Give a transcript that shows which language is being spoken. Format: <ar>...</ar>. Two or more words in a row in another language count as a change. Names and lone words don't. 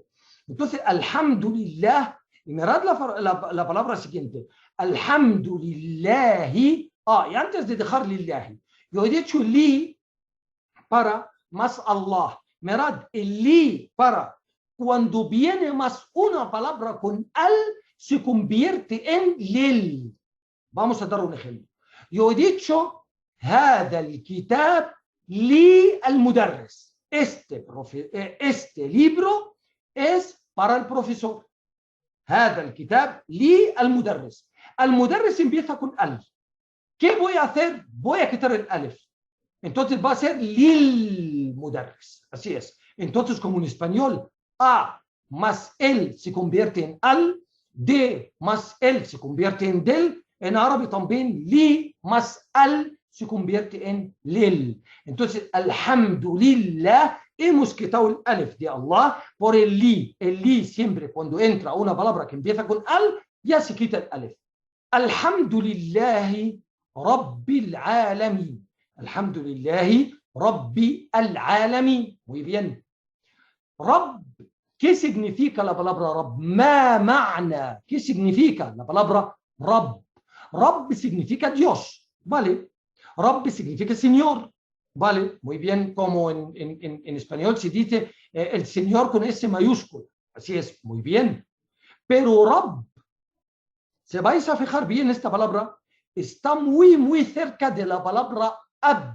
<es>Entonces, alhamdulillah, y mirad la palabra siguiente, alhamdulillahi, y antes de dejar lillahi, yo he dicho li para más Allah. Mirad, el li para, cuando viene más una palabra con al, se convierte en lil. Vamos a dar un ejemplo. Yo he dicho</es> <ar>هذا الكتاب للمدرس.</ar> <es>Este libro es para el profesor.</es> <ar>هذا الكتاب للمدرس. المدرس</ar> <es>empieza con al. ¿Qué voy a hacer? Voy a quitar el alif. Entonces va a ser</es> <ar>للمدرس.</ar> <es>Así es. Entonces, como en español, a más el se convierte en al, de más el se convierte en del, en árabe también li más al se convierte en lil. Entonces, alhamdulillah, hemos quitado el alif de Allah por el li. El li siempre cuando entra una palabra que empieza con al, ya se quita el alif.</es> <ar>الحمد لله رب العالمين. الحمد لله رب العالمين.</ar> <es>Muy bien. Rabb, ¿qué significa la palabra Rabb?</es> <ar>ما معنى.</ar> <es>¿Qué significa la palabra Rabb? Rabb significa Dios, ¿vale? Rabb significa Señor, ¿vale? Muy bien, como en español se dice el Señor con S mayúsculo. Así es, muy bien. Pero Rabb, si vais a fijar bien esta palabra, está muy cerca de la palabra Ab.</es>